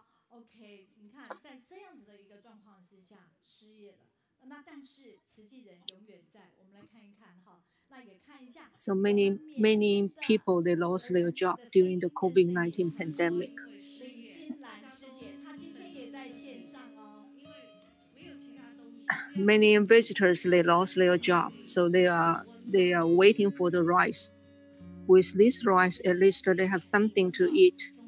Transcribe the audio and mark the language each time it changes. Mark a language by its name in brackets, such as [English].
[Chinese] ，OK， 你看，在这样子的一个状况之下，失业了。那但是慈济人永远在。我们来看一看哈，那也看一下。 [English] So many people they lost their job during the COVID-19 pandemic. [Chinese] 林金兰师姐，她今天也在线上哦。 [English] Many visitors they lost their job, so they are waiting for the rice. With this rice, at least they have something to eat.